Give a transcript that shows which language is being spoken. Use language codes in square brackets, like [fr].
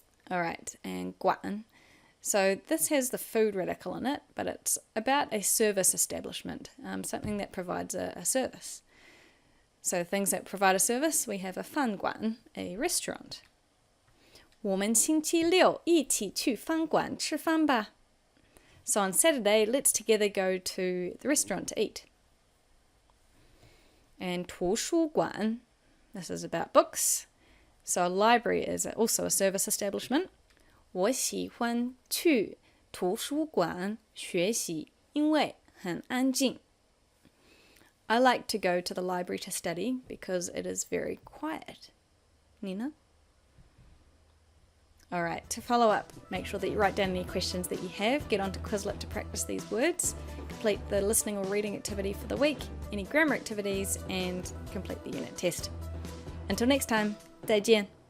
[en] Alright, and 馆.So this has the food radical in it, but it's about a service establishment, something that provides a service. So things that provide a service, we have a 饭馆, a restaurant. [zh] 我们星期六一起去饭馆吃饭吧. [en] So on Saturday, let's together go to the restaurant to eat. And 图书馆, this is about books. So a library is also a service establishment. [zh] 我喜欢去图书馆学习，因为很安静. [en] I like to go to the library to study because it is very quiet. Nina? Alright, to follow up, make sure that you write down any questions that you have, get onto Quizlet to practice these words, complete the listening or reading activity for the week, any grammar activities, and complete the unit test. Until next time, 再见.